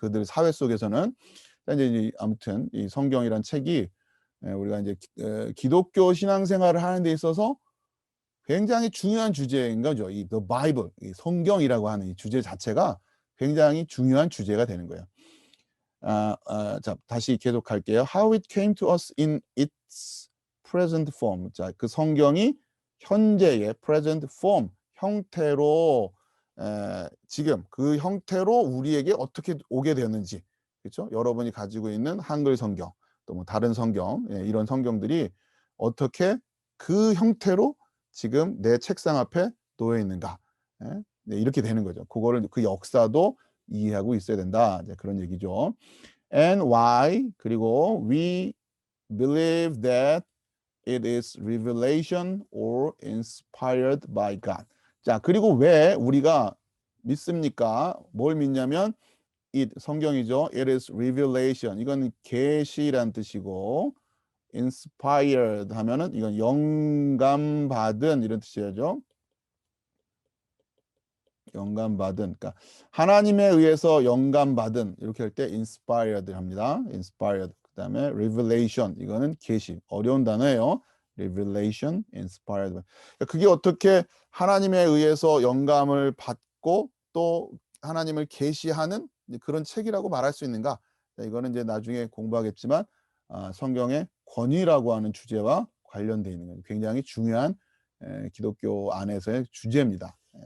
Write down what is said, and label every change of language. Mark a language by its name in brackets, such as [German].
[Korean] 그들 사회 속에서는 이제 아무튼 이 성경이란 책이 우리가 이제 기독교 신앙생활을 하는 데 있어서 굉장히 중요한 주제인 거죠. 이 The Bible, 이 성경이라고 하는 이 주제 자체가 굉장히 중요한 주제가 되는 거예요. 자, 다시 계속할게요. [English] How it came to us in its present form. [Korean] 자, 그 성경이 현재의 [English] present form [Korean] 형태로 지금 그 형태로 우리에게 어떻게 오게 되었는지, 그렇죠? 여러분이 가지고 있는 한글 성경, 또 뭐 다른 성경, 이런 성경들이 어떻게 그 형태로 지금 내 책상 앞에 놓여 있는가? 이렇게 되는 거죠. 그거를 그 역사도 이해하고 있어야 된다. 이제 그런 얘기죠. [English] And why [Korean] 그리고 [English] we believe that it is revelation or inspired by God. [Korean] 자, 그리고 왜 우리가 믿습니까? 뭘 믿냐면 it 성경이죠. [English] It is revelation. [Korean] 이건 계시란 뜻이고 inspired 하면은 이건 영감받은 이런 뜻이죠. 영감받은 그러니까 하나님에 의해서 영감받은 이렇게 할 때 inspired 합니다. inspired. 그다음에 revelation 이거는 계시. 어려운 단어예요. [English] revelation inspired by. [Korean] 그게 어떻게 하나님에 의해서 영감을 받고 또 하나님을 계시하는 그런 책이라고 말할 수 있는가? 이거는 이제 나중에 공부하겠지만 성경의 권위라고 하는 주제와 관련되어 있는 거예요. 굉장히 중요한 기독교 안에서의 주제입니다.